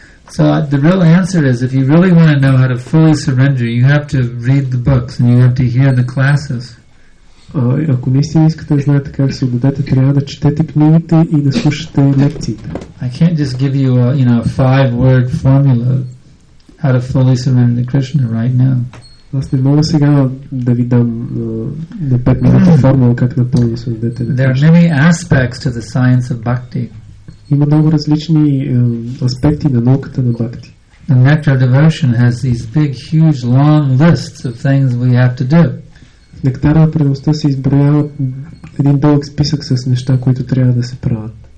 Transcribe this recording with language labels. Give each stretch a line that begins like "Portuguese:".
English: So the real answer is, if you really want to know how to fully surrender, you have to read the books and you have to hear the classes.
Bulgarian: Ако наистина искате да знаете как се отдадете, трябва да четете книгите и да слушате лекциите.
English: I can't just give you a 5-word formula how to fully surrender to Krishna right now.
Bulgarian: Аз не мога сега да ви дам на 5 минути формула как напълно се отдадете на
English: There are
Bulgarian: Кришна.
English: many aspects to the science of bhakti.
Bulgarian: Има много различни аспекти на науката на бхакти.
English: The nectar of devotion has these big, huge, long lists of things we have to do.
Bulgarian: В нектара на преданността се изброява един дълъг списък с неща, които трябва да се правят.